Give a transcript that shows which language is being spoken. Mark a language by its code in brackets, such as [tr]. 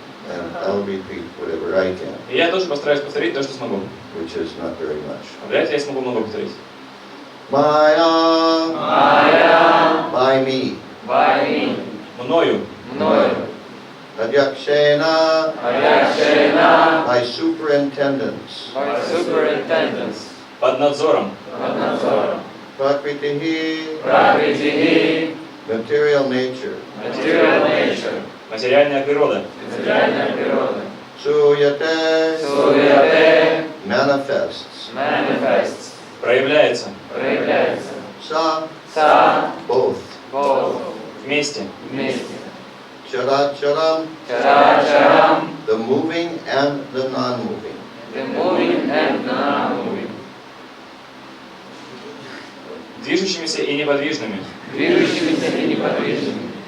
[en] and I'll repeat whatever I can, [ru] И я тоже постараюсь повторить то, что смогу. [en] which is not very much. [ru] Вряд ли я смогу много повторить. [sa] Maya, Maya, [en] by me. by me, [ru] Мною, мною, [sa] Adhyakshena, Ayakshena, [en] by superintendence. By superintendence. [ru] под надзором, под надзором, [sa] Prakritihi, Prakritihi, [en] material nature. material nature, [ru] материальная природа, материальная природа, [sa] Suyate, Suyate, [en] manifests. manifests, [ru] проявляется проявляется, [sa] Sa, Sa, [en] both. Both. [ru] вместе. вместе, [sa] Characharam, Чарачарам, [en] the moving and the non-moving. the moving and the non-moving, [ru] Движущимися и неподвижными, движущимися и неподвижными,